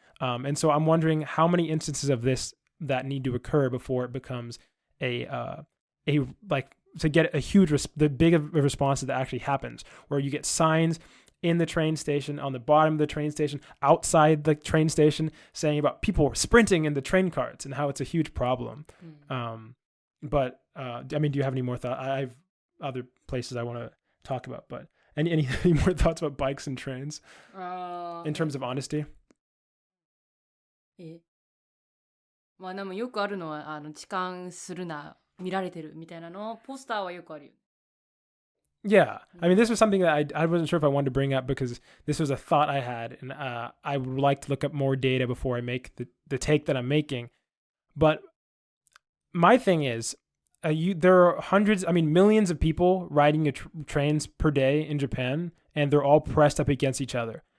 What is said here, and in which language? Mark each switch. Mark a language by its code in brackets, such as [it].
[en] And so I'm wondering how many instances of this that need to occur before it becomes to get the big of a response that actually happens, where you get signs in the train station, on the bottom of the train station, outside the train station, saying about people sprinting in the train carts and how it's a huge problem. But I mean, do you have any more thoughts? I have other places I want to talk about, but any more thoughts about bikes and trains in terms of honesty? [ja] でもよくあるのは痴漢するな、見られてるみたいなのポスターはよくあるよ。 [en] Yeah, I mean, this was something that I wasn't sure if I wanted to bring up because this was a thought I had, and I would like to look up more data before I make the take that I'm making. But my thing is, there are millions of people riding trains per day in Japan, and they're all pressed up against each other.